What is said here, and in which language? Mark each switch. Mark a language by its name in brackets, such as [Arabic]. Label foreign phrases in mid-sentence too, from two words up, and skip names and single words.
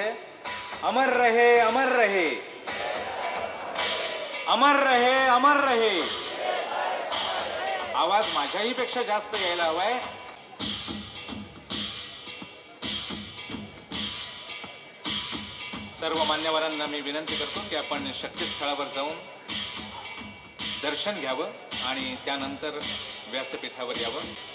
[Marathi] अमर रहे, अमर रहे, अमर रहे, अमर रहे. आवाज माझ्याही पेक्षा जास्त यायला हवाय. सर्व मान्यवरांना मी विनंती करतो की आपण शक्तीस्थळावर जाऊन दर्शन घ्यावं आणि त्यानंतर व्यासपीठावर यावं.